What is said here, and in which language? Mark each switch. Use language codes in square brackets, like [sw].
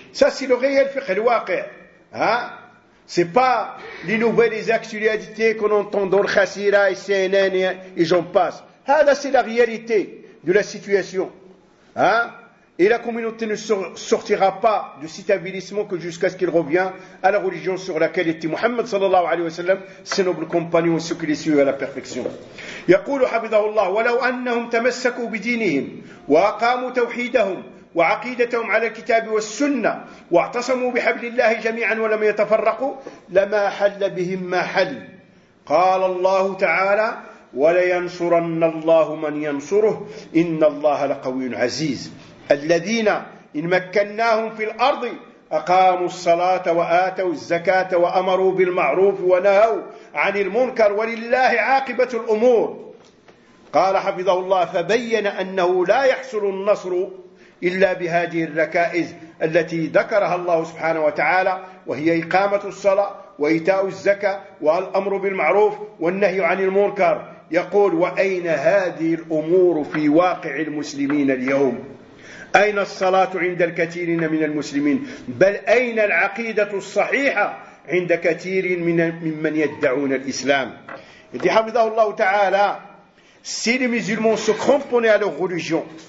[fr] Ça, c'est le réel fiqh al-waqi. Hein? C'est pas les nouvelles actualités qu'on entend dans le Khassira et CNN et j'en passe. Ah, là, c'est la réalité de la situation. Hein? Et la communauté ne sortira pas de cet avilissement que jusqu'à ce qu'il revienne à la religion sur laquelle était Muhammad [ar] sallallahu alayhi wa sallam, [fr] ses nobles compagnons, ceux qui les suivent à la perfection. [ar] يقول حفظه الله ولو أنهم تمسكوا بدينهم وأقاموا توحيدهم وعقيدتهم على الكتاب والسنة واعتصموا بحبل الله جميعا ولم يتفرقوا لما حل بهم ما حل. قال الله تعالى ولينصرن الله من ينصره إن الله لقوي عزيز. الذين إن مكناهم في الأرض أقاموا الصلاة وآتوا الزكاة وأمروا بالمعروف ونهوا عن المنكر ولله عاقبة الأمور. قال حفظه الله فبين أنه لا يحصل النصر إلا بهذه الركائز التي ذكرها الله سبحانه وتعالى وهي إقامة الصلاة وإيتاء الزكاة والأمر بالمعروف والنهي عن المنكر. يقول وأين هذه الأمور في واقع المسلمين اليوم؟ أين الصلاة عند الكثير من المسلمين؟ بل أين العقيدة الصحيحة عند كثير من يدعون الإسلام؟ يدي حفظه الله تعالى [fr] si les musulmans se cramponnaient à leur religion